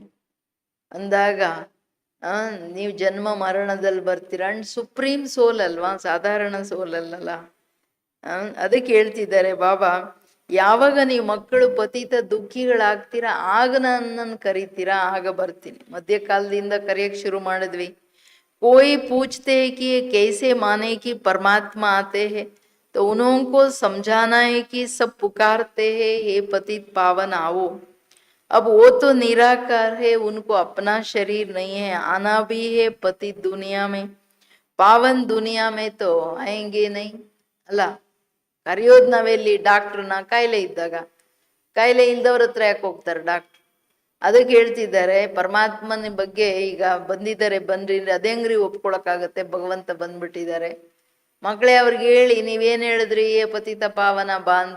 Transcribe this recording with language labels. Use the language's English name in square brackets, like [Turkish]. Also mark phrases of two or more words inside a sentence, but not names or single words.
[Kannada] ಅಂದಾಗ ನೀವು ಜನ್ಮ ಮರಣದಲ್ಲಿ ಬರ್ತೀರ. [English] and supreme soul [Kannada] ಅಲ್ವಾ, ಸಾಧಾರಣ ಸೋಲ್ ಅಲ್ಲಲ್ಲ. ಅದಕ್ಕೆ ಹೇಳ್ತಿದ್ದಾರೆ ಬಾಬಾ, ಯಾವಾಗ ನೀವು ಮಕ್ಕಳು ಪತಿತ ದುಃಖಿಗಳಾಗ್ತೀರಾ ಆಗ ನನ್ನನ್ನು ಕರಿತೀರಾ, ಆಗ ಬರ್ತೀನಿ. ಮಧ್ಯಕಾಲದಿಂದ ಕರೆಯಕ್ಕೆ ಶುರು ಮಾಡಿದ್ವಿ. [Hindi] कोई पूछते हैं कि ये कैसे माने कि परमात्मा आते हैं, तो उनको समझाना है कि सब पुकारते हैं हे पतित पावन आओ। अब वो तो निराकार है, उनको अपना शरीर नहीं है, आना भी है पतित दुनिया में, पावन दुनिया में तो आएंगे नहीं ಅಲ್ಲ. [Kannada] ಕರೆಯೋದು ನಾವೆಲ್ಲಿ? ಡಾಕ್ಟ್ರನ್ನ. ಕಾಯಿಲೆ ಇದ್ದಾಗ. ಕಾಯಿಲೆ ಇಲ್ದವ್ರ ಹತ್ರ ಯಾಕೆ ಹೋಗ್ತಾರೆ ಡಾಕ್ಟ್ರ್? ಅದಕ್ಕೆ ಹೇಳ್ತಿದ್ದಾರೆ ಪರಮಾತ್ಮನ ಬಗ್ಗೆ. ಈಗ ಬಂದಿದ್ದಾರೆ, ಬನ್ರಿ. ಅದೇಂಗ್ರಿ ಒಪ್ಕೊಳಕ್ಕಾಗತ್ತೆ? ಭಗವಂತ ಬಂದ್ಬಿಟ್ಟಿದ್ದಾರೆ. ಮಕ್ಕಳೇ, ಅವ್ರಿಗೆ ಹೇಳಿ, ನೀವೇನ್ ಹೇಳಿದ್ರಿ ಪತಿತ ಪಾವನ ಬಾ ಅಂತ.